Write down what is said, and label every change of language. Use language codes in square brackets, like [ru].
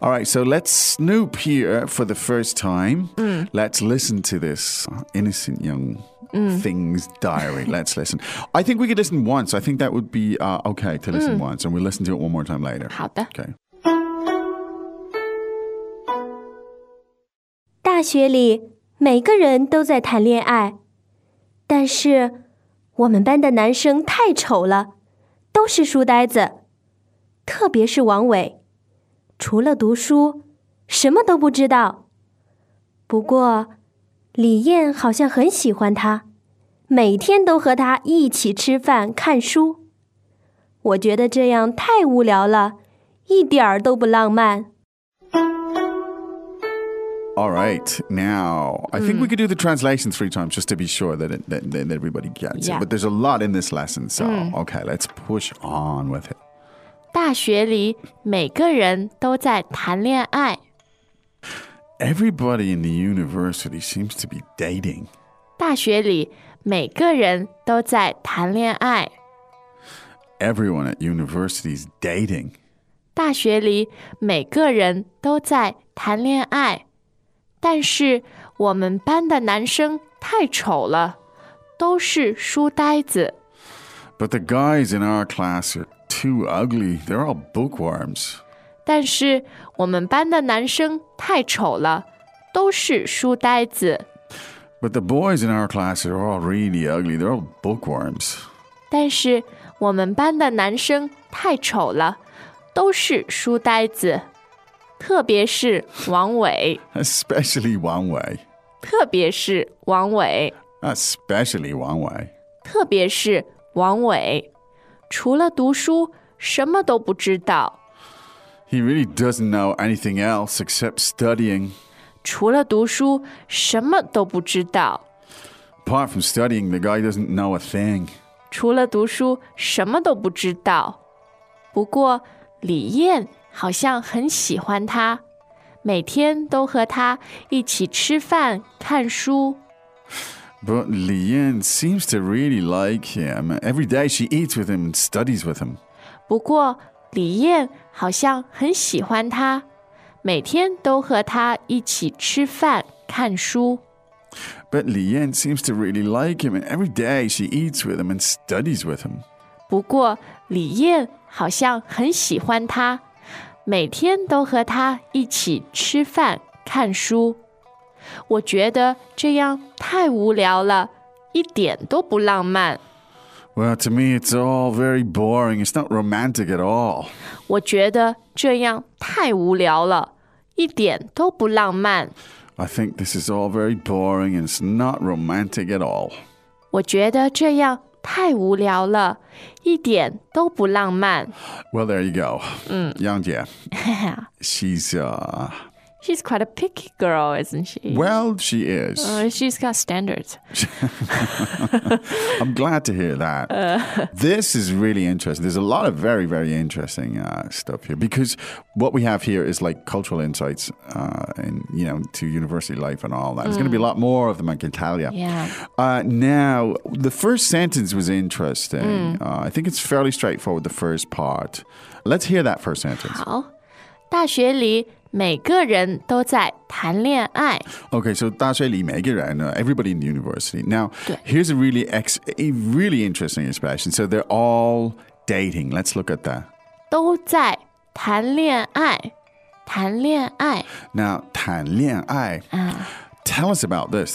[en] All right, so let's snoop here for the first time. Let's listen to this innocent young thing's diary. Let's listen. I think we could listen once. I think that would be okay to listen once. And we'll listen to it one more time later. [zh] 好的。 [en] Okay. [zh] 大学里每个人都在谈恋爱，但是我们班的男生太丑了，都是书呆子，特别是王伟，除了读书，什么都不知道。不过，李燕好像很喜欢他，每天都和他一起吃饭、看书。我觉得这样太无聊了，一点儿都不浪漫。 [en] All right, now, I think we could do the translation three times just to be sure that everybody gets it. But there's a lot in this lesson, so okay, let's push on with it. [zh] 大学里每个人都在谈恋爱。 [en] Everybody in the university seems to be dating. [zh] 大学里每个人都在谈恋爱。 [en] Everyone at university is dating. [zh] 大学里每个人都在谈恋爱。但是我们班的男生太丑了，都是书呆子。 [en] But the guys in our class are too ugly. They're all bookworms. [zh] 但是我们班的男生太丑了，都是书呆子。 [en] But the boys in our class are all really ugly. They're all bookworms. [zh] 但是我们班的男生太丑了，都是书呆子。特别是王伟。 [en] Especially 王伟。 [zh] 特别是王伟。 [en] Especially 王伟。 [zh] 特别是王伟。除了读书，什么都不知道。 [en] He really doesn't know anything else except studying. [zh] 除了读书，什么都不知道。 [en] Apart from studying, the guy doesn't know a thing. [zh] 除了读书，什么都不知道。不过，李燕好像很喜欢他，每天都和他一起吃饭、看书。 [en] But Li Yan seems to really like him. Every day she eats with him and studies with him. [zh] 不过，李燕好像很喜欢他，每天都和他一起吃饭、看书。 [en] But Li Yan seems to really like him, and every day she eats with him and studies with him. [zh] 不过，李燕好像很喜欢他。每天都和他一起吃饭、看书，我觉得这样太无聊了，一点都不浪漫。 [en] Well, to me, it's all very boring. It's not romantic at all. [zh] 我觉得这样太无聊了，一点都不浪漫。 [en] I think this is all very boring and it's not romantic at all. [zh] 我觉得这样太无聊了，一点都不浪漫。 [en] Well, there you go. Yang Jie. She's She's quite a picky girl, isn't she? Well, she is. She's got standards. I'm glad to hear that. This is really interesting. There's a lot of very, very interesting stuff here. Because what we have here is like cultural insights and, you know, to university life and all that. There's going to be a lot more of them in Italia. Yeah. Now, the first sentence was interesting. I think it's fairly straightforward, the first part. Let's hear that first sentence. [zh] 好。大学里每个人都在谈恋爱。 [en] Okay, so [zh] 大学里每个人, [en] everybody in the university. Now, here's a really, really interesting expression. So they're all dating. Let's look at that. [zh] 都在谈恋爱,谈恋爱。 [en] Now, 谈恋爱, tell us about this.